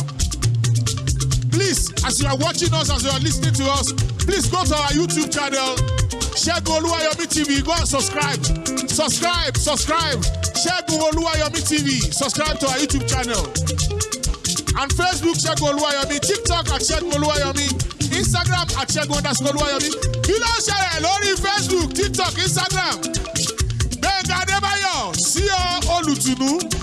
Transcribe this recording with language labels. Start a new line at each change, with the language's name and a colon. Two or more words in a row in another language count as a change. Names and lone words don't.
English: Please, as you are watching us, as you are listening to us, please go to our YouTube channel, Segun Oluwayomi TV. Go and subscribe. Segun Oluwayomi TV. Subscribe to our YouTube channel. And Facebook, Segun Oluwayomi. TikTok at Segun Oluwayomi. Instagram at Segun_Oluwayomi.
Yoruba: Kí ló ń ṣẹlẹ̀ lórí Facebook, TikTok, Instagram? Gbẹ̀ngà Adébáyọ̀, sí ọ olùtùnú.